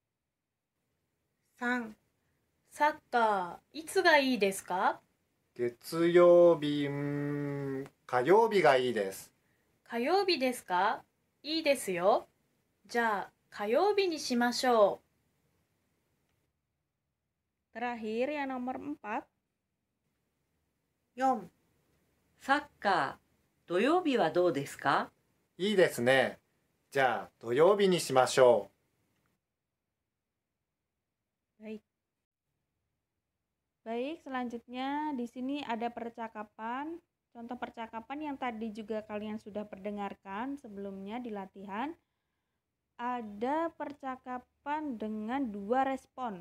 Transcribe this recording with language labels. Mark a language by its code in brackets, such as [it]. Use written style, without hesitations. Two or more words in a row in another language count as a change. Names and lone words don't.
[ja] 3、サッカー、いつがいいですか？月曜日、火曜日がいいです。火曜日ですか？いいですよ。じゃあ、火曜日にしましょ [id] Terakhir yang nomor 4. [ja] 4、サッカー、土曜日はどうですか？いいですね。じゃあ土曜日にしましょ [id] Baik. Baik, selanjutnya di sini ada percakapan. Contoh percakapan yang tadi juga kalian sudah perdengarkan sebelumnya di latihan. Ada percakapan dengan 2 respon.